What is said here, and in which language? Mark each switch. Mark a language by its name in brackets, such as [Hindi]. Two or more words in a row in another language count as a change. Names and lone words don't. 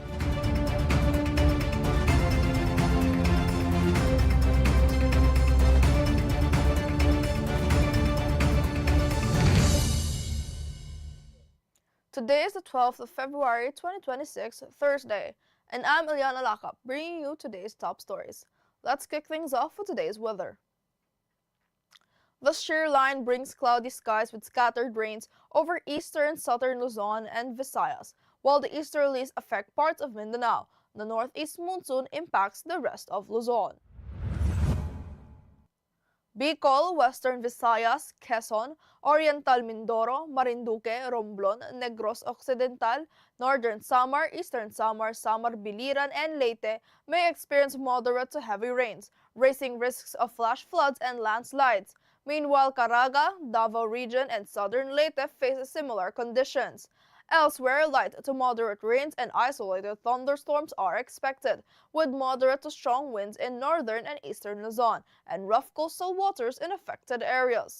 [English] Today is the 12th of February 2026, Thursday, and I'm Eliana Lacap, bringing you today's top stories. Let's kick things off with today's weather. The shear line brings cloudy skies with scattered rains over eastern and southern Luzon and Visayas, while the easterlies affect parts of Mindanao. The northeast monsoon impacts the rest of Luzon. Bicol, Western Visayas, Quezon, Oriental Mindoro, Marinduque, Romblon, Negros Occidental, Northern Samar, Eastern Samar, Samar Biliran, and Leyte may experience moderate to heavy rains, raising risks of flash floods and landslides. Meanwhile, Caraga, Davao Region, and Southern Leyte face similar conditions. Elsewhere, light to moderate rains and isolated thunderstorms are expected, with moderate to strong winds in northern and eastern Luzon and rough coastal waters in affected areas.